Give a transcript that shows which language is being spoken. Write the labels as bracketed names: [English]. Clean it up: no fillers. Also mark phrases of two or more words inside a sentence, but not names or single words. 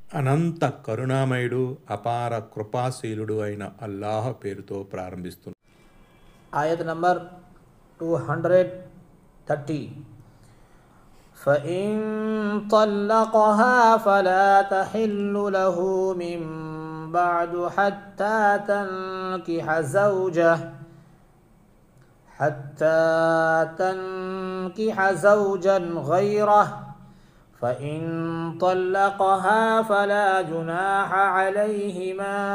[Telugu] అనంత కరుణామయుడు అపార కృపాశీలుడు అయిన అల్లాహ్ పేరుతో ప్రారంభిస్తున్నాను. ఆయత్ నంబర్ 230. [Arabic] فإن طلقها فلا تحل له من بعد حتى تنكح زوجا غيره فإن طلقها فلا جناح عليهما